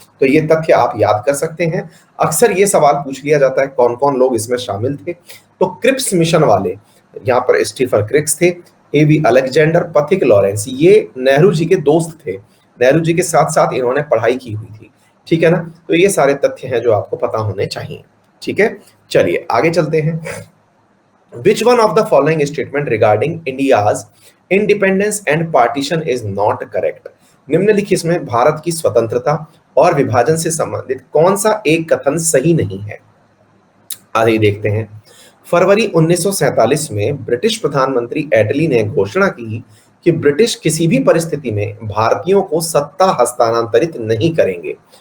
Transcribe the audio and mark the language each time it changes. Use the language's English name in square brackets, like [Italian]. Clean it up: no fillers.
[Hindi] तो ये तथ्य आप याद कर सकते हैं। अक्सर ये सवाल पूछ लिया जाता है कौन कौन लोग इसमें शामिल थे। तो क्रिप्स मिशन वाले, यहाँ पर स्टीफन क्रिक्स थे, एवी अलेक्जेंडर, पैथिक लॉरेंस, ये नेहरू जी के दोस्त थे। नेहरू जी के साथ साथ इन्होंने पढ़ाई की हुई थी। ठीक है ना? तो ये सारे तथ्य हैं जो आपको पता होने चाहिए। ठीक है, चलिए आगे चलते हैं। [English] Which one of the following statement regarding India's independence and partition is not correct? [Hindi] निम्नलिखित में भारत की स्वतंत्रता और विभाजन से संबंधित कौन सा एक कथन सही नहीं है? आइए देखते हैं। फरवरी 1947 में ब्रिटिश प्रधानमंत्री एटली ने घोषणा की कि ब्रिटिश किसी भी परिस्थिति में भारतीयों को सत्ता हस्तांतरित नहीं करेंगे।